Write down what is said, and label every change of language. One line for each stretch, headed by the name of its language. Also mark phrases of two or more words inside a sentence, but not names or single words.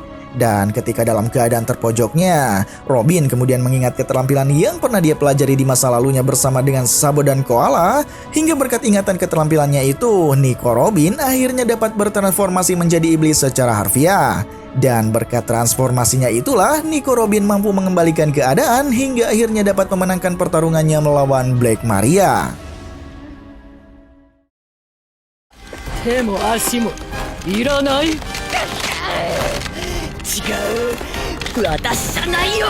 Indonesian: Dan ketika dalam keadaan terpojoknya, Robin kemudian mengingat keterampilan yang pernah dia pelajari di masa lalunya bersama dengan Sabo dan Koala. Hingga berkat ingatan keterampilannya itu, Nico Robin akhirnya dapat bertransformasi menjadi iblis secara harfiah. Dan berkat transformasinya itulah Nico Robin mampu mengembalikan keadaan hingga akhirnya dapat memenangkan pertarungannya melawan Black Maria.
Japanese: 手も足もいらない。違う、私じゃないよ。